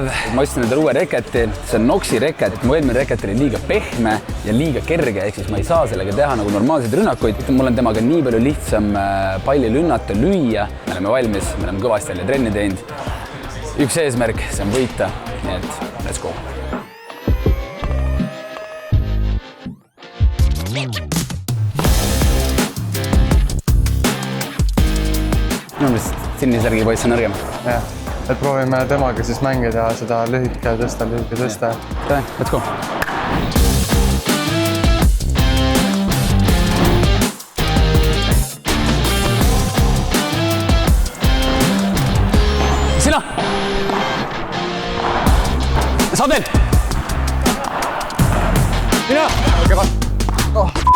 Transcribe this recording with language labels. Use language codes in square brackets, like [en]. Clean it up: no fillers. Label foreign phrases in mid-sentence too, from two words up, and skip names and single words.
[et] Ma ostsin endale uue reketi. See on Noxi reket. Mu eelmine reket oli liiga pehme ja liiga kerge, ehk siis ma ei saa sellega teha nagu normaalseid rünnakuid. Mul on temaga nii palju lihtsam palli lünnata, lüüa. Me oleme valmis, me oleme kõvasti jälle trenni teinud. Üks eesmärk, see on võita. Nii et [en] let's go. [et] Minu meelest sinisärgi poiss on nõrgem. Jah, et proovime temaga siis mängida seda lühike tõsta. [en] Let's go. [et] Sina! Saad veel! Sina! Okei, vaat.